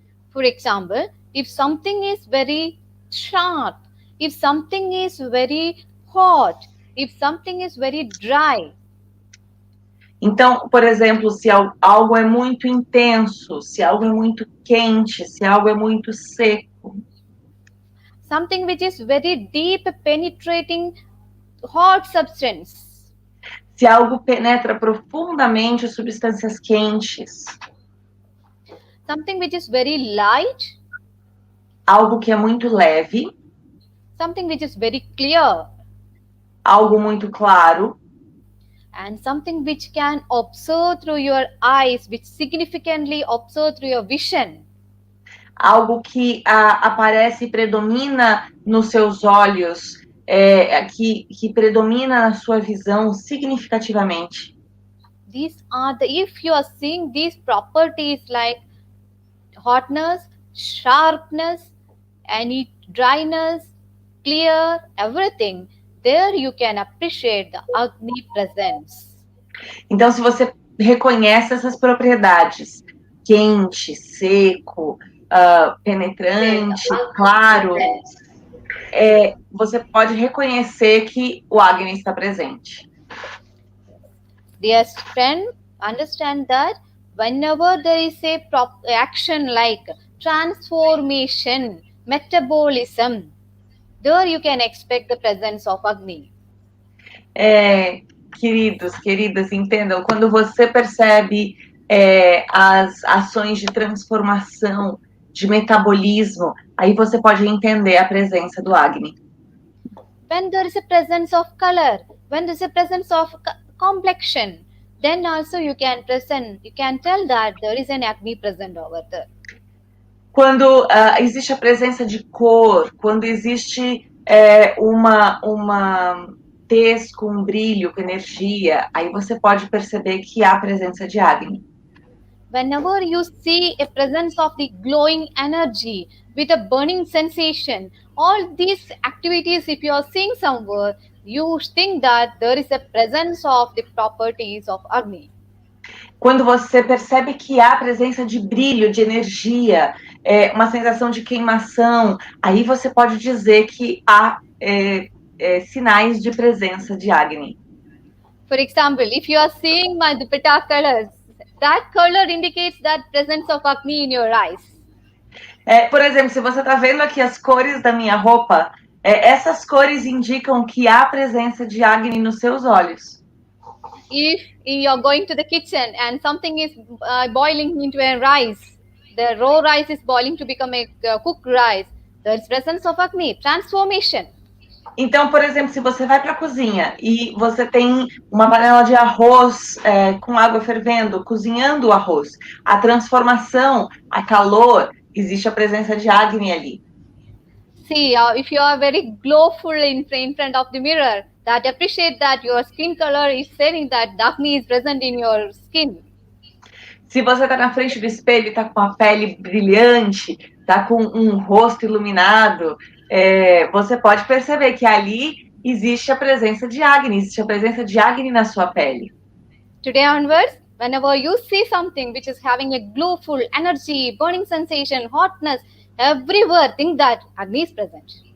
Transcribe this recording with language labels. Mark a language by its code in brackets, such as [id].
[en] For example, if something is very sharp, if something is very hot, if something is very dry. [pt] Então, por exemplo, se algo é muito intenso, se algo é muito quente, se algo é muito seco. [en] Something which is very deep, penetrating, hot substance. [pt] Se algo penetra profundamente substâncias quentes. [en] something which is very light, [pt] algo que é muito leve, [en] something which is very clear, [pt] algo muito claro, [en] and something which can observe through your eyes, which significantly observe through your vision. [pt] algo que aparece e predomina nos seus olhos, que predomina na sua visão significativamente. [en] These are if you are seeing these properties like hotness, sharpness, any dryness, clear, everything, there you can appreciate the Agni presence. [pt] Então, se você reconhece essas propriedades, quente, seco, penetrante, claro, você pode reconhecer que o Agni está presente. [en] Dear friend, understand that whenever there is a action like transformation, metabolism, there you can expect the presence of Agni. [pt] Queridos, queridas, entendam, quando você percebe as ações de transformação, de metabolismo, aí você pode entender a presença do Agni. [en] When there is a presence of color, when there is a presence of complexion, then also you can tell that there is an Agni present over there. [pt] Quando existe a presença de cor, quando existe uma tez com brilho, com energia, aí você pode perceber que há presença de Agni. [en] Whenever you see a presence of the glowing energy with a burning sensation, all these activities, if you are seeing somewhere, you think that there is a presence of the properties of Agni. [pt] Quando você percebe que há presença de brilho, de energia, uma sensação de queimação, aí você pode dizer que há sinais de presença de Agni. [en] For example, if you are seeing my dupatta colors, that color indicates that presence of Agni in your eyes. [pt] Por exemplo, se você está vendo aqui as cores da minha roupa, essas cores indicam que há presença de Agni nos seus olhos. [en] If you are going to the kitchen and something is boiling into a rice, the raw rice is boiling to become a cooked rice, there is presence of Agni, transformation. [pt] Então, por exemplo, se você vai para a cozinha e você tem uma panela de arroz com água fervendo, cozinhando o arroz, a transformação, a calor, existe a presença de Agni ali. [en] See, if you are very glowful in front of the mirror, that appreciate that your skin color is saying that Agni is present in your skin. [pt] Se você está na frente do espelho e está com a pele brilhante, está com um rosto iluminado, você pode perceber que ali existe a presença de Agni, existe a presença de Agni na sua pele. [en] Today onwards, whenever you see something which is having a glowful energy, burning sensation, hotness, everywhere, think that Agni is present.